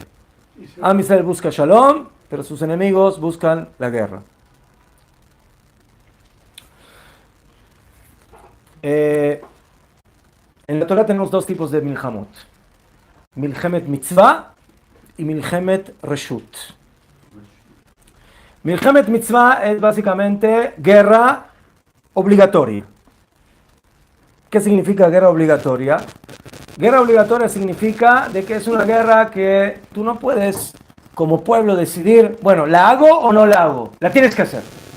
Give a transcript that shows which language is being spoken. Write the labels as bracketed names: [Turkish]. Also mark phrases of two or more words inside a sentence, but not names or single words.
[Hebrew] עם ישראל [Spanish] busca Shalom, pero sus enemigos buscan la guerra. En la Torah tenemos 2 tipos de milhamot. [Hebrew] מלחמת מצווה y מלחמת רשות. מלחמת מצווה [Spanish] es básicamente guerra obligatoria. ¿Qué significa guerra obligatoria? Guerra obligatoria significa de que es una guerra que tú no puedes como pueblo decidir, bueno, ¿la hago o no la hago? La tienes que hacer.